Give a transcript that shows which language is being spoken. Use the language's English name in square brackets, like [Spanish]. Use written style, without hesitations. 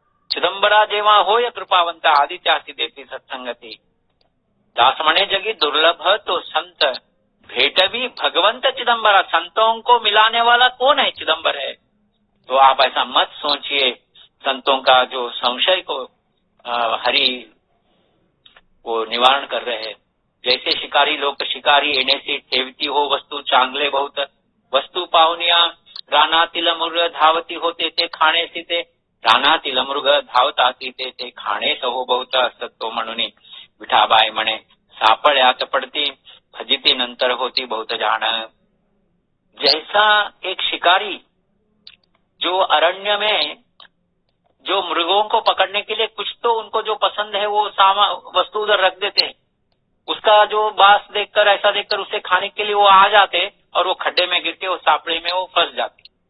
[Marathi] चिदंबरा जेव्हा होय कृपावंत आदि त्यासी देती सत्संगती। दास म्हणे जगी दुर्लभ तो संत भेटवी भगवंत चिदंबरा। [Hindi] संतों को मिलाने वाला कौन है? चिदंबर है। तो आप ऐसा मत सोचिए, संतों का जो संशय को हरि वो निवारण कर रहे हैं। [Marathi] जैसे शिकारी लोक शिकारी येण्याची ठेवती हो वस्तू चांगले बहुत, वस्तू पाहुनिया रानातील मृग धावती होते ते खाणेसी ते, रानातील मृग धावताती ते खाणेस हो बहुत असतो। म्हणून विठाबाई म्हणे सापळ्यात पडती फजिती नंतर होती बहुत जाण। [Hindi] जैसा एक शिकारी जो अरण्य में जो मृगों को पकड़ने के लिए कुछ तो उनको जो पसंद है वो वस्तु उधर रख देते, उसका जो बास देखकर ऐसा देखकर उसे खाने के लिए वो आ जाते और वो खड्डे में गिरते, वो सापड़े में वो फंस जाते।